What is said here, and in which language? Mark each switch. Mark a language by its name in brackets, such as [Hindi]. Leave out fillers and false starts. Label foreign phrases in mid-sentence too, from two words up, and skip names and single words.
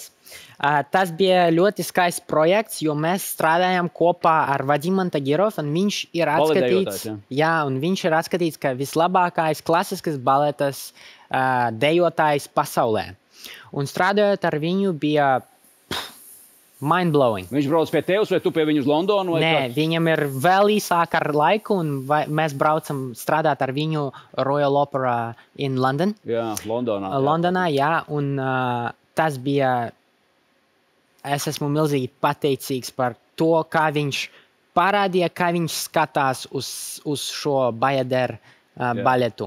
[Latvian] Tas bija ļoti skaists projekts, jo mēs strādājam kopā ar Vadim Tagirov, un viņš ir atskatīts, un viņš ir atskatīts, ka vislabākais klasiskas baletas dejotājs pasaulē. Un strādājot ar viņu bija mind-blowing. Viņš brauc pie tevis, vai tu pie viņu uz Londonu? Nē, viņam ir vēl īsāk ar laiku, un mēs braucam strādāt ar viņu Royal Opera in London. Jā, Londonā. Londonā, jā, un tas bija, es esmu milzīgi pateicīgs par to, kā viņš parādīja, kā viņš skatās uz šo Bajader baletu.